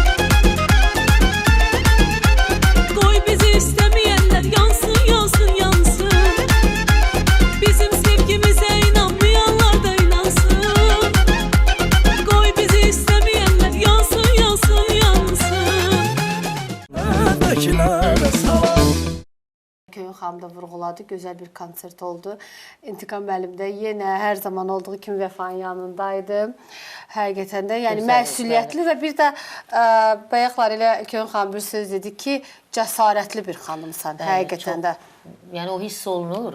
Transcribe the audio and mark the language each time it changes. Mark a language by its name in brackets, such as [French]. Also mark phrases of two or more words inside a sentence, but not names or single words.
[Turkish] Koy bizi istemeyenler yansın yansın yansın. Bizim sevgimize inanmayanlar da inansın. Koy bizi istemeyenler yansın yansın yansın. [Azerbaijani] Köyün xanım da vurğuladı, gözəl bir konsert oldu. İntiqam müəllim də yenə hər zaman olduğu kimi Vəfanın yanındaydı. Həqiqətən də, yəni məsuliyyətli və bir də bayaqlar elə Köyün xanım bir söz dedi ki, cəsarətli bir xanımsan, həqiqətən də. Yəni o hiss olunur.